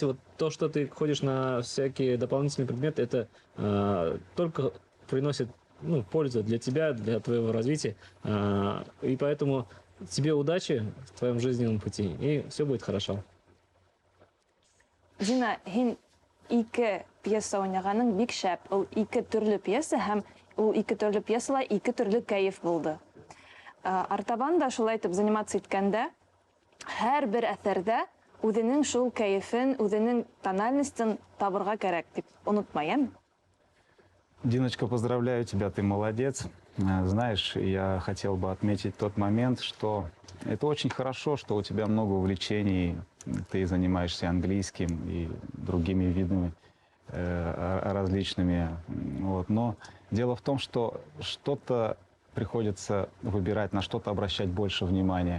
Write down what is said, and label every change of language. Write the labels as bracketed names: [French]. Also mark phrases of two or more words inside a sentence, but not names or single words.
[Russian] Вот то, что ты ходишь на всякие дополнительные предметы, это только приносит пользу для тебя, для твоего развития. И поэтому тебе удачи в твоем жизненном пути, и все будет хорошо. [Tatar] Дина, һин 2 пьеса уйнаганың бик шәп. Ул 2 төрле пьеса һәм ул 2 төрле пьесалар 2 төрле кәеф булды. Артабан да шулай итеп заниматься иткәндә, һәр бер әсәрдә үзенең шул кәефен, үзенең тональностен табырга кирәк дип онытмаем. [Russian] Диночка, поздравляю тебя, ты молодец. Знаешь, я хотел бы отметить тот момент, что это очень хорошо, что у тебя много увлечений, ты занимаешься английским и другими видами различными. Вот. Но дело в том, что что-то приходится выбирать, на что-то обращать больше внимания.